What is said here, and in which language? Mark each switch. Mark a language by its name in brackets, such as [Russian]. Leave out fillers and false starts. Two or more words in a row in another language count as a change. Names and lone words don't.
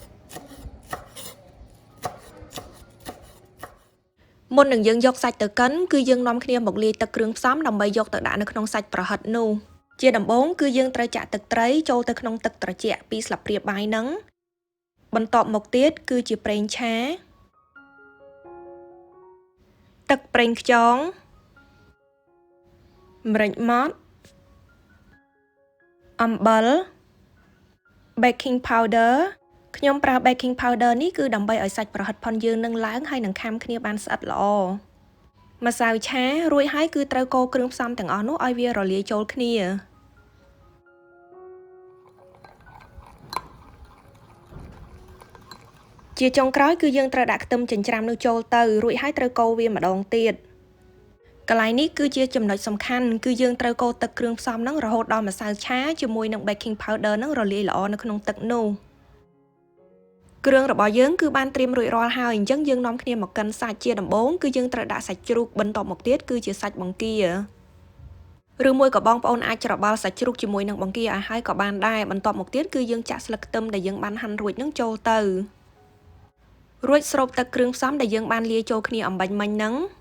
[Khmer] មុននឹងយើងយកសាច់ទៅកិនគឺយើងនាំគ្នាមកលាយទឹកគ្រឿងផ្សំដើម្បីយកទៅដាក់នៅក្នុងសាច់ប្រហិតនោះជាដំបូងគឺយើងត្រូវចាក់ទឹកត្រីចូលទៅក្នុងទឹកត្រជាក់2ស្លាបព្រាបាយហ្នឹងបន្ទាប់មកទៀតគឺជាប្រេងឆា ទឹកប្រេងខ្យងម្រេចម៉ដ្ឋអំបិល [English] baking powder [Khmer] ខ្ញុំប្រើ [English] baking powder [Khmer] នេះគឺដើម្បីឲ្យសាច់ប្រហិតផុនយើងនឹងឡើងហើយនឹងខាំគ្នាបានស្អិតល្អម្សៅឆារួចហើយគឺត្រូវកូរគ្រឿងផ្សំទាំងអស់នោះឲ្យវារលាយចូលគ្នា ជាចុងក្រោយគឺយើងត្រូវដាក់ខ្ទឹមចិញ្ច្រាំនោះចូលទៅរួចហើយត្រូវកូរវាម្ដងទៀតកន្លែងនេះគឺជាចំណុចសំខាន់គឺយើងត្រូវកូរ ទឹកគ្រឿងផ្សំហ្នឹងរហូតដល់ម្សៅឆាជាមួយនឹង [English] baking powder [Khmer] ហ្នឹងរលាយល្អនៅក្នុងទឹកនោះគ្រឿងរបស់យើងគឺបានត្រៀមរួចរាល់ហើយអញ្ចឹងយើងនាំគ្នាមកកិនសាច់ជាដំបូងគឺយើងត្រូវដាក់សាច់ជ្រូកបន្ទាប់មកទៀតគឺជាសាច់បង្គាឬមួយក៏បងប្អូនអាចច្របល់សាច់ជ្រូកជាមួយនឹងបង្គាឲ្យហើយក៏បានដែរបន្ទាប់មកទៀតគឺយើងចាក់ស្លឹកខ្ទឹមដែលយើងបានហាន់រួចហ្នឹងចូលទៅរួចស្រូបទឹកគ្រឿងផ្សំដែលយើងបានលាយចូលគ្នាអំបញ្ញមិញហ្នឹង